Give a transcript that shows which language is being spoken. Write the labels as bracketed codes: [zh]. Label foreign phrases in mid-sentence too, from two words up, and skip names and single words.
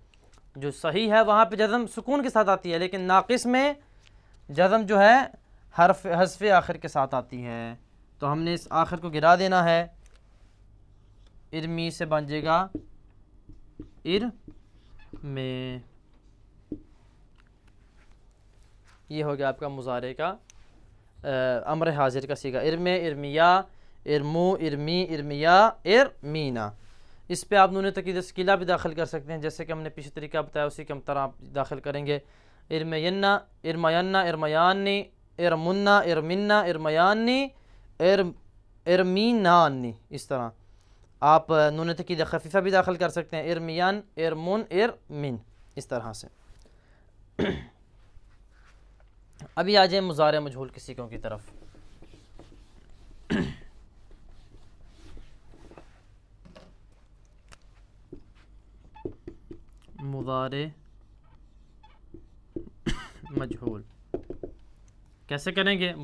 [ur] جو صحیح ہے وہاں پہ جزم سکون کے ساتھ آتی ہے، لیکن ناقص میں جزم جو ہے حذف آخر کے ساتھ آتی ہے. تو ہم نے اس آخر کو گرا دینا ہے. ارمی سے بن جائے گا میں. یہ ہو گیا آپ کا مضارع کا امر حاضر کا صیغہ. [ar] ارمی، ارمیا، ارمو، ارمی، ارمیا، ارمینا. [ur] اس پہ آپ نون تقید ثقیلہ بھی داخل کر سکتے ہیں، جیسے کہ ہم نے پیچھے طریقہ بتایا اسی کے ہم طرح آپ داخل کریں گے. [ar] ارمینا، ارمینا، ارمیانی، ارمنا، ارمنا، ارمیانی، ارمینانی. [ur] اس طرح آپ نون تقید خفیفہ بھی داخل کر سکتے ہیں، [ar] ارمیان، ارمن، ارمن، [ur] اس طرح سے. ابھی آ جائیں مضارع مجہول کے صیغوں کی طرف. مضارع مجہول کیسے کریں گے؟